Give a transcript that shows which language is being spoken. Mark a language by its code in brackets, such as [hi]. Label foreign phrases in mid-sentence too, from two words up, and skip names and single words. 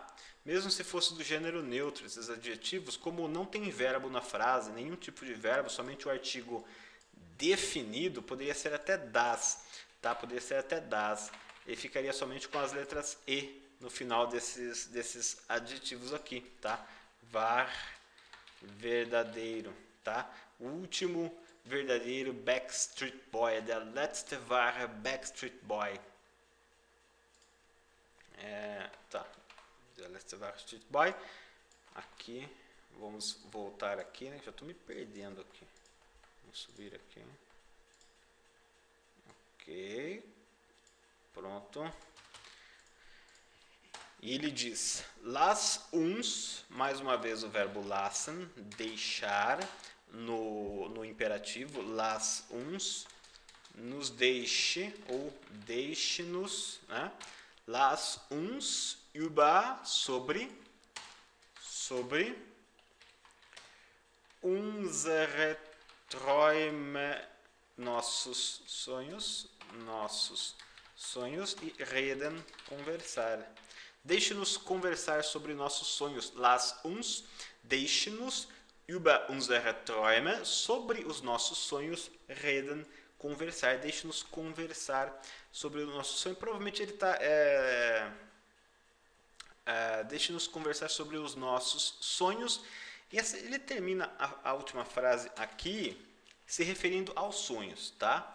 [pt] Mesmo se fosse do gênero neutro, esses adjetivos, como não tem verbo na frase, nenhum tipo de verbo, somente o artigo definido, poderia ser até das, tá? Poderia ser até das. Ele ficaria somente com as letras E no final desses adjetivos aqui, tá? Var, verdadeiro, tá? O último verdadeiro Backstreet Boy, [de] der letzte wahre Backstreet Boy. Tá, der letzte Backstreet Boy. [pt] Aqui, vamos voltar aqui, né? Já estou me perdendo aqui. Vamos subir aqui. Ok, pronto. E ele diz, [de] lass uns, [pt] mais uma vez o verbo lassen, deixar, no imperativo, [de] lass uns, [pt] nos deixe ou deixe-nos, né? [de] Lass uns über, sobre unsere Träume, [pt] nossos sonhos e reden, conversar. Deixe-nos conversar sobre nossos sonhos. [de] Lass uns, [pt] deixe-nos [de] über unsere Träume, [pt] sobre os nossos sonhos, reden, conversar. Deixe-nos conversar sobre o nosso sonho. Provavelmente ele está deixe-nos conversar sobre os nossos sonhos. E ele termina a última frase aqui se referindo aos sonhos, tá?